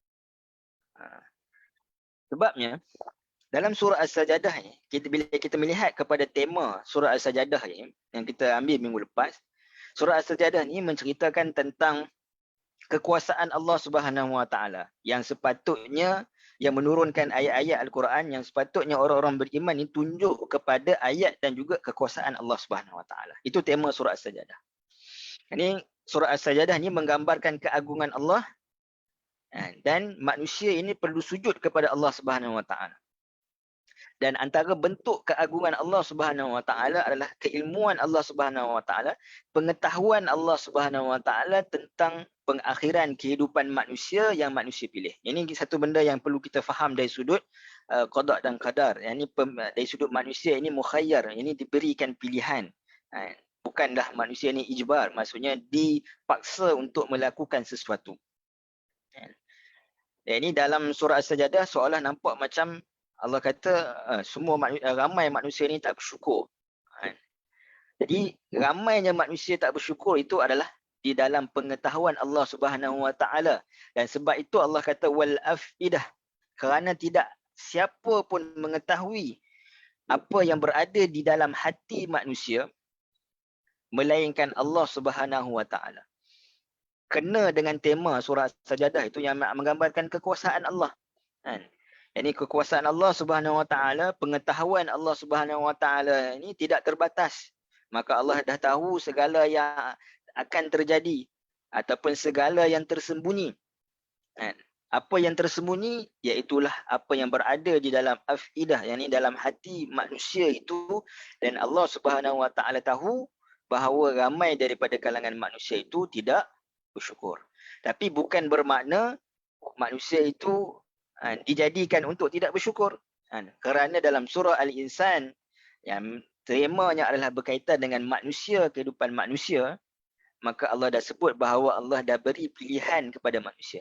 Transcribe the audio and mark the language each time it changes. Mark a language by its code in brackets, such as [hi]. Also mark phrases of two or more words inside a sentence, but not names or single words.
[ms] Sebabnya dalam surah As-Sajdah ni, bila kita melihat kepada tema surah As-Sajdah ni yang kita ambil minggu lepas, surah As-Sajdah ni menceritakan tentang kekuasaan Allah [ar] سبحانه وتعالى [ms] yang sepatutnya yang menurunkan ayat-ayat Al-Quran yang sepatutnya orang-orang beriman ini tunjuk kepada ayat dan juga kekuasaan Allah [ar] سبحانه وتعالى. [ms] Itu tema surah As-Sajdah. Ini surah As-Sajdah ni menggambarkan keagungan Allah dan manusia ini perlu sujud kepada Allah [ar] سبحانه وتعالى. [ms] Dan antara bentuk keagungan Allah [ar] سبحانه وتعالى [ms] adalah keilmuan Allah [ar] سبحانه وتعالى, [ms] pengetahuan Allah [ar] سبحانه وتعالى [ms] tentang pengakhiran kehidupan manusia yang manusia pilih. Ini satu benda yang perlu kita faham dari sudut qada dan qadar. Yang ini dari sudut manusia ini mukhayyar, ini diberikan pilihan. Bukanlah manusia ini ijbar, maksudnya dipaksa untuk melakukan sesuatu. Ini dalam surah As-Sajdah seolah nampak macam Allah kata ramai manusia ni tak bersyukur. Jadi ramainya manusia tak bersyukur itu adalah di dalam pengetahuan Allah [ar] سبحانه وتعالى. [ms] Dan sebab itu Allah kata [ar] والأفئدة, [ms] kerana tidak siapa pun mengetahui apa yang berada di dalam hati manusia melainkan Allah [ar] سبحانه وتعالى. [ms] Kena dengan tema surah Sajdah itu yang menggambarkan kekuasaan Allah. Ini kekuasaan Allah [ar] سبحانه وتعالى, [ms] pengetahuan Allah [ar] سبحانه وتعالى [ms] ini tidak terbatas. Maka Allah dah tahu segala yang akan terjadi ataupun segala yang tersembunyi. Apa yang tersembunyi iaitulah apa yang berada di dalam afidah, yakni dalam hati manusia itu, dan Allah [ar] سبحانه وتعالى [ms] tahu bahawa ramai daripada kalangan manusia itu tidak bersyukur. Tapi bukan bermakna manusia itu dijadikan untuk tidak bersyukur. Kerana dalam surah Al-Insan yang temanya adalah berkaitan dengan manusia, kehidupan manusia, maka Allah dah sebut bahawa Allah dah beri pilihan kepada manusia.